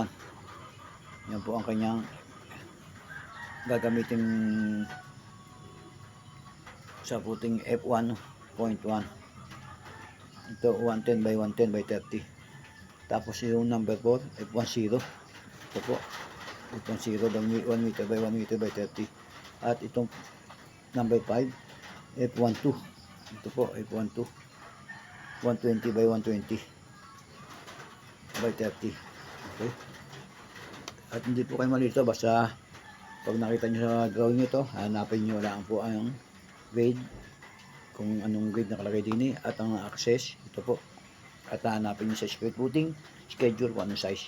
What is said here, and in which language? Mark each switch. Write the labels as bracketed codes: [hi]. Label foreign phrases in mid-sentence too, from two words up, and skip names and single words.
[tl] Yan po ang kanyang gagamitin sa footing, F1.1. Ito [en] 110 by 110 by 30. [tl] Tapos yung number 4, F10. Ito po, [en] F10, 1 meter by 1 meter by 30. [tl] At itong number 5, F12. Ito po, F12. [en] 120 by 120 by 30. Okay. [tl] At hindi po kayo malito, basta pag nakita nyo sa drawing nyo to, hanapin nyo lang po ang grade, kung anong grade nakalagay din at ang access, ito po. At hanapin nyo sa [en] square footing, [tl] schedule kung anong size.